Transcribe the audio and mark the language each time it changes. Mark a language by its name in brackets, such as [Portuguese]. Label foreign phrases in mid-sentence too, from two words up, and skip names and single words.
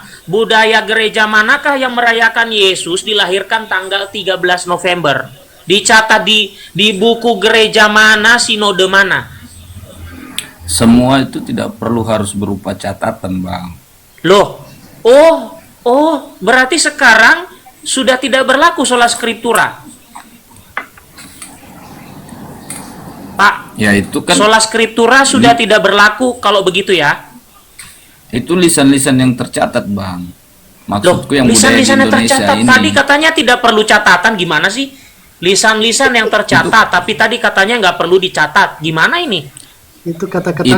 [Indonesian] Budaya gereja manakah yang merayakan Yesus dilahirkan tanggal 13 November? Dicatat di buku gereja mana, sinode mana? Semua itu tidak perlu harus berupa catatan, Bang. Loh, berarti sekarang sudah tidak berlaku [Latin] sola scriptura. [Indonesian] Pak, Ya itu kan [Latin] sola scriptura [Indonesian] sudah tidak berlaku kalau begitu ya? itu lisan-lisan yang tercatat, Bang. Maksudku yang budaya di lisan-lisan yang Indonesia tercatat. ini. Tadi katanya tidak perlu catatan, gimana sih? Lisan-lisan yang tercatat, tapi tadi katanya nggak perlu dicatat. Gimana ini? Itu kata-katanya